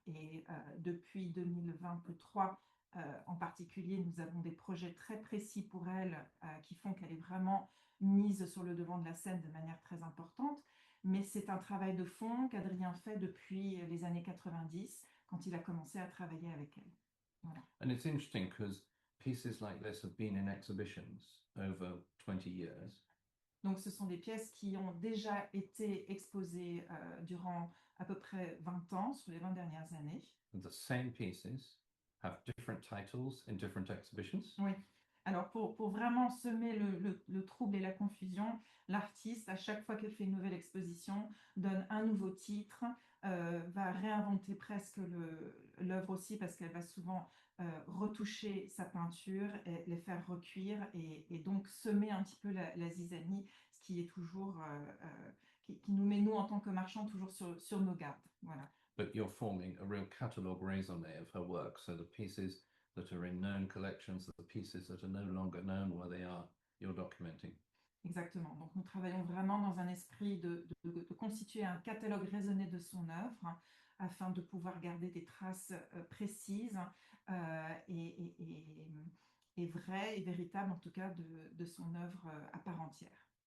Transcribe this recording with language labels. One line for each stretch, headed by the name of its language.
French: Et depuis 2023, en particulier, nous avons des projets très précis pour elle qui font qu'elle est vraiment mise sur le devant de la scène de manière très importante. Mais c'est un travail de fond qu'Adrien fait depuis les années 90, quand il a commencé à travailler avec elle. Voilà.
English: And it's interesting because pieces like this have been in exhibitions over 20 years.
French: Donc, ce sont des pièces qui ont déjà été exposées durant à peu près 20 ans, sur les 20 dernières années.
English: And the same pieces have different titles in different exhibitions.
French: Oui. Alors, pour vraiment semer le trouble et la confusion, l'artiste, à chaque fois qu'elle fait une nouvelle exposition, donne un nouveau titre, va réinventer presque l'œuvre aussi, parce qu'elle va souvent retoucher sa peinture, et les faire recuire, et donc semer un petit peu la zizanie, ce qui est toujours, qui nous met, nous, en tant que marchands, toujours sur nos gardes. Voilà.
English: But you're forming a real catalogue raisonné of her work. So the pieces that are in known collections, the pieces that are no longer known where they are, you're documenting.
French: Exactement. Donc, nous travaillons vraiment dans un esprit de constituer un catalogue raisonné de son œuvre, hein, afin de pouvoir garder des traces précises et vraies et véritables, en tout cas, de son œuvre à part entière.